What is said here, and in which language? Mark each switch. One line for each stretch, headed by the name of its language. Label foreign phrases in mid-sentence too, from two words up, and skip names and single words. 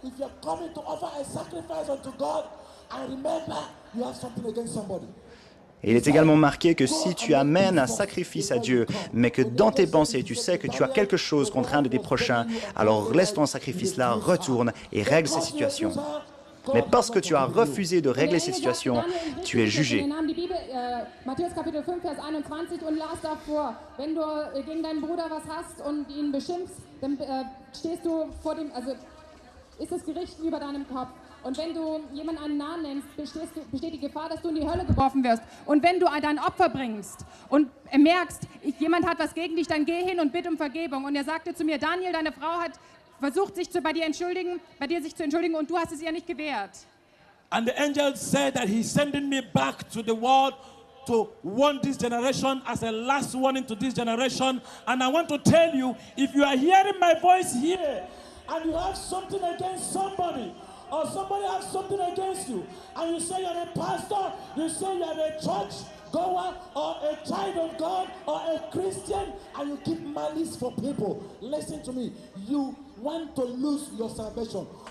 French: Et il est également marqué que si tu amènes un sacrifice à Dieu, mais que dans tes pensées, tu sais que tu as quelque chose contre un de tes prochains, alors laisse ton sacrifice-là, retourne et règle ces situations. Mais parce que tu as refusé de régler ces situations, tu es jugé.
German: Matthäus Kapitel 5, Vers 21 und las davor, wenn du gegen deinen Bruder was hast und ihn beschimpfst, dann stehst du vor dem, also ist das Gericht über deinem Kopf. Und wenn du jemanden einen Namen nennst, besteht die Gefahr, dass du in die Hölle geworfen wirst. Und wenn du dein Opfer bringst und merkst, jemand hat was gegen dich, dann geh hin und bitte um Vergebung. Und er sagte zu mir, Daniel, deine Frau hat versucht, sich bei dir sich zu entschuldigen und du hast es ihr nicht gewährt.
English: And the angel said that he's sending me back to the world to warn this generation as a last warning to this generation. And I want to tell you, if you are hearing my voice here and you have something against somebody, or somebody has something against you, and you say you're a pastor, you say you're a church goer, or a child of God, or a Christian, and you keep malice for people, listen to me, you want to lose your salvation.